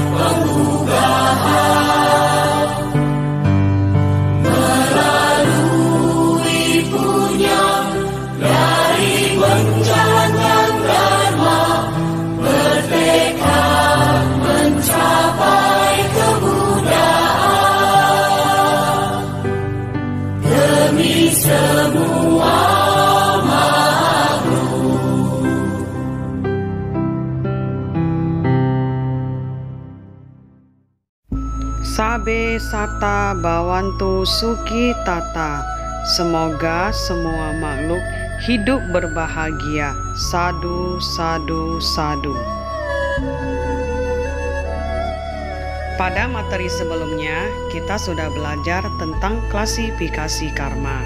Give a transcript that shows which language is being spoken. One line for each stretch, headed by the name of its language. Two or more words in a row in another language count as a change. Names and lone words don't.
Indonesian: kemudahan melalui punya dari menjalankan dharma, bertekad mencapai kemudahan demi semua makhluk.
Pali: Sabe sata bawantu suki tata.
Indonesian: Semoga semua makhluk hidup berbahagia.
Pali: Sadu, sadu, sadu.
Indonesian: Pada materi sebelumnya, kita sudah belajar tentang klasifikasi karma.